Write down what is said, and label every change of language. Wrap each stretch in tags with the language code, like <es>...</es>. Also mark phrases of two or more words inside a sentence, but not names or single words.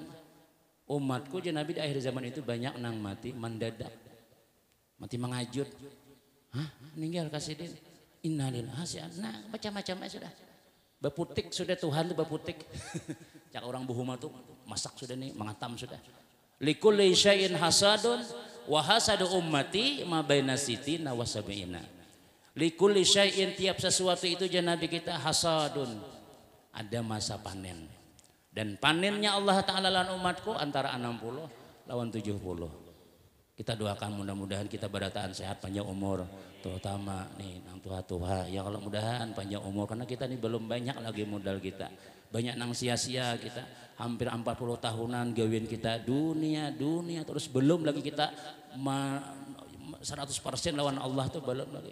<bjn>Umatku je Nabi di akhir zaman itu banyak nang mati mendadak, mati menghajut, meninggal kasidin, innalillah. Nah macam-macam sudah. Baputik sudah, Tuhan tuh baputik. Cak orang buhuma tuh masak sudah nih, mengatam sudah.</bjn> <ar>لكل شيء حصاد وحصاد أمتي ما بين ستين وسبعين. لكل شيء,</ar> <bjn>tiap sesuatu itu Nabi kita hasadun, ada masa panen. Dan panennya Allah Ta'ala lawan umatku antara 60 lawan 70. Kita doakan mudah-mudahan kita berataan sehat panjang umur, terutama nih nang tua-tua ya, kalau mudahan panjang umur, karena kita nih belum banyak lagi modal kita. Banyak nang sia-sia kita, hampir 40 tahunan gawin kita dunia terus, belum lagi kita 100% lawan Allah tuh belum lagi.</bjn>